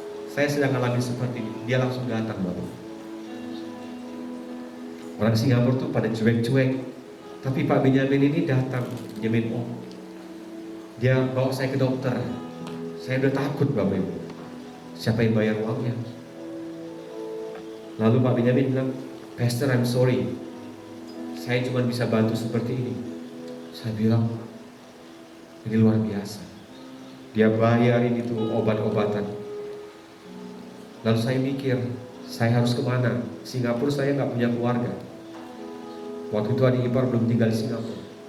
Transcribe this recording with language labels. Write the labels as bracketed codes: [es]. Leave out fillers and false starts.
[id] Saya sedang alami seperti ini." Dia langsung datang Bapak. Orang Singapura tuh pada cuek-cuek, tapi Pak Benyamin ini datang, Benyamin Om. Dia bawa saya ke dokter. Saya udah takut Bapak Ibu. Siapa yang bayar uangnya? Lalu Pak Benyamin bilang, "Pastor, [en] I'm sorry. [id] Saya cuma bisa bantu seperti ini." Saya bilang, ini luar biasa. Dia bayarin itu obat-obatan. Lalu saya mikir, saya harus kemana? Singapura saya nggak punya keluarga. Waktu itu adik ipar belum tinggal di Singapura.